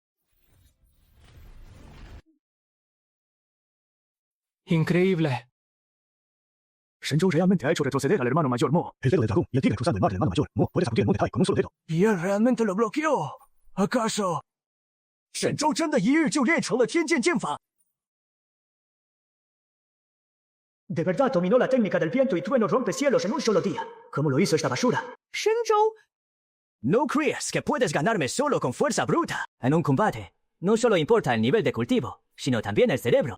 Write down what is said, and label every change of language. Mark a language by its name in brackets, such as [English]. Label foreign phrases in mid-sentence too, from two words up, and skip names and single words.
[Spanish] Increíble. Shenzhou realmente ha hecho retroceder al hermano mayor Mo. El dedo del dragón y el tigre cruzando el mar del hermano mayor Mo puede sacudir el monte Tai con un solo dedo. Y él realmente lo bloqueó. [Chinese] ¿Acaso? Shenzhou 真的一日就练成了天剑剑法。 [Spanish] De verdad dominó la técnica del viento y trueno rompecielos en un solo día. ¿Cómo lo hizo esta basura? Shenzhou, no creas que puedes ganarme solo con fuerza bruta. En un combate, no solo importa el nivel de cultivo, sino también el cerebro.